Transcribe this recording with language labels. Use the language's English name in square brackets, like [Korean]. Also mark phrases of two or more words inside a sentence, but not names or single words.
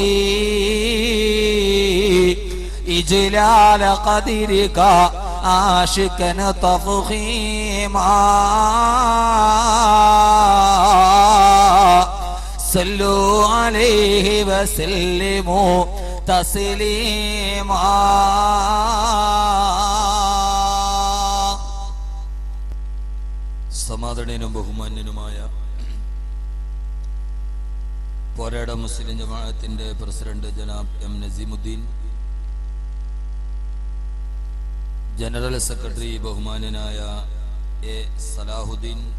[Arabic] إجلال قدرك عاشقا تفخيما صلوا عليه وسلموا تسليما. [Malayalam] സമാദരണീയനും ബഹുമാന്യനുമായ പോരാട മുസ്ലിം ജമാഅത്തിന്റെ പ്രസിഡന്റ് ജനാബ് എം നസീമുദ്ദീൻ, ജനറൽ സെക്രട്ടറി ബഹുമാന്യനായ എ സലാഹുദ്ദീൻ,